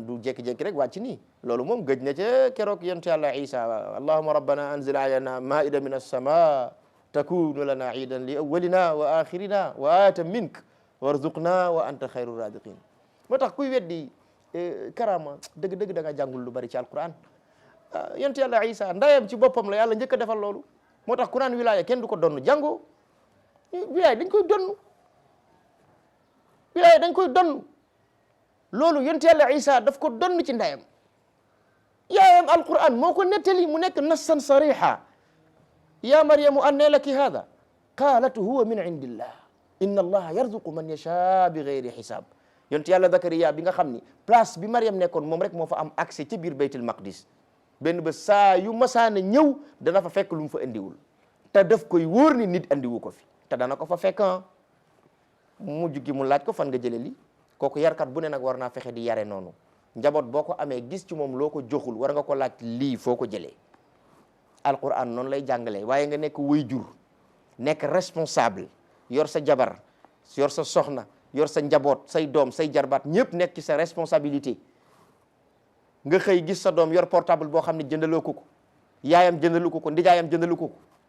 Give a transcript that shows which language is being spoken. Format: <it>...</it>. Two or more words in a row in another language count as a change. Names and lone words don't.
<wo>du jékki-jékki rek wàcc nii loolu moom gëj na ca keroog yonent yàlla Isa</wo> <ar>اللهم ربنا أنزل علينا مائدة من السماء تكون لنا عيدا لأولنا وآخرنا وآية منك وارزقنا وأنت خير الرازقين</ar> <wo>moo tax kuy weddi karama dëgg-dëgg da nga jàngul lu bari ci alquran yonent yàlla Isa ndayam ci boppam la yàlla njëkk a defal loolu moo tax ku naan wilaya kenn du ko donn jàngoo wilaya dañ koy donn wilaya dañ koy donn loolu yonent yàlla Isa daf ko donn ci ndayam yaayam alquran moo ko nettali mu nekk</wo> <ar>نصا صريحا يا مريم أنى لك هذا قالت هو من عند الله إن الله يرزق من يشاء بغير حساب</ar> <wo>yonent yàlla Zakariya bi nga xam ni place bi Maryam nekkoon moom rek moo fa am accès ci biir baytul maqdis benn ba saa yu masaana ñëw dana fa fekk lu mu fa indiwul te daf koy wóor ni nit andiwu ko fi te dana ko fa fekk mujj gi mu laaj ko fan nga jële li kooku yarkat bu ne nag war naa fexe di yare noonu njaboot boo ko amee gis ci moom loo ko joxul war nga ko laaj lii foo ko jëlee alquran noonu lay jàngalee waaye nga nekk waajur nekk responsable yor sa jabar yor sa soxna yor sa njaboot say doom say jarbaat ñëpp nekk ci sa responsabilité nga xëy gis sa doom yor portable boo xam ne jëndaloo ko yaayam jëndalu ko ndijaayam jëndalu ko</wo>